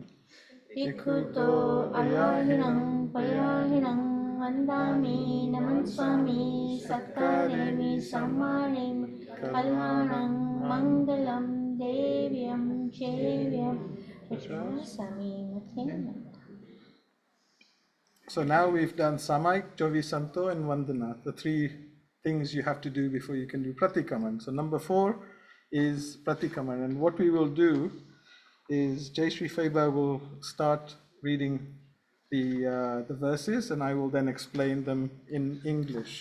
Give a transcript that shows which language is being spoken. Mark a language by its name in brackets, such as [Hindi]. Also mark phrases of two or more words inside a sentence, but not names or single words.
[Prakrit languages] Tikhuto ayahinam payahinam vandami namanswami satkaremi sammaremi kalyanam mangalam devyam chevyam pachvasami. [English] So now we've done Samaik, Jovisanto, and Vandana, the 3 things you have to do before you can do Pratikraman. So number 4 is Pratikraman, and what we will do is Jai Shri Faiba will start reading the verses, and I will then explain them in English.